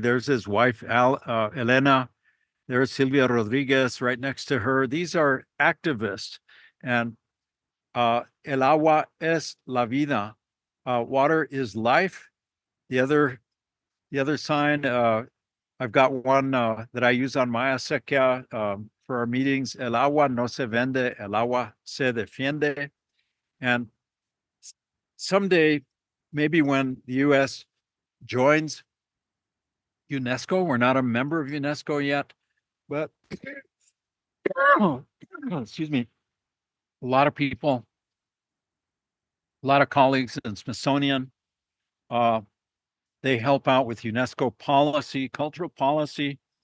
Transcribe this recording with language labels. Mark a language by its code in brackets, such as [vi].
[en] There's his wife, Elena. There's Silvia Rodriguez right next to her. These are activists. And [es] el agua es la vida. [en] Water is life. The other sign, I've got one that I use on my acequia for our meetings. [es] El agua no se vende, el agua se defiende. [en] And someday, maybe when the U.S. joins UNESCO, we're not a member of UNESCO yet, but excuse me, a lot of people, a lot of colleagues in Smithsonian, they help out with UNESCO policy, cultural policy.